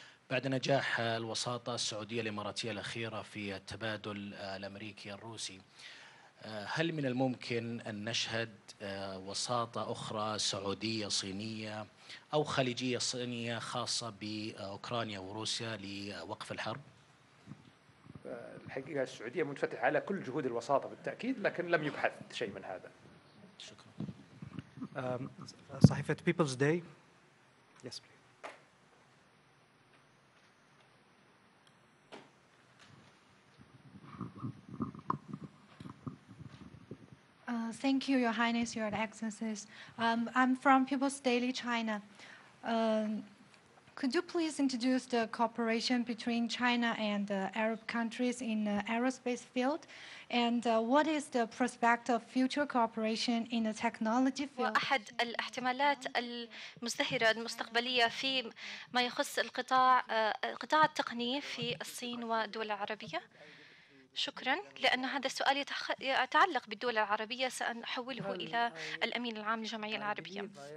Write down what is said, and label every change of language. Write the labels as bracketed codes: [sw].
[ar] بعد نجاح الوساطة السعودية الإماراتية الأخيرة في التبادل الأمريكي الروسي، هل من الممكن أن نشهد وساطة أخرى سعودية صينية أو خليجية صينية خاصة بأوكرانيا وروسيا لوقف الحرب؟ الحقيقة السعودية منفتحة على كل جهود الوساطة بالتأكيد، لكن لم يبحث شيء من هذا. شكرا. صحيفة People's Day. [en] Yes, please. Thank you, Your Highness, Your Excellencies. I'm from People's Daily China. Could you please introduce the cooperation between China and Arab countries in the aerospace field? And what is the prospect of future cooperation in the technology field? [ar] وأحد الاحتمالات المزدهرة المستقبلية في ما يخص القطاع القطاع التقني في الصين والدول العربية. شكرا، لأن هذا السؤال يتعلق بالدول العربية، سأحوله إلى الأمين العام للجمعية العربية.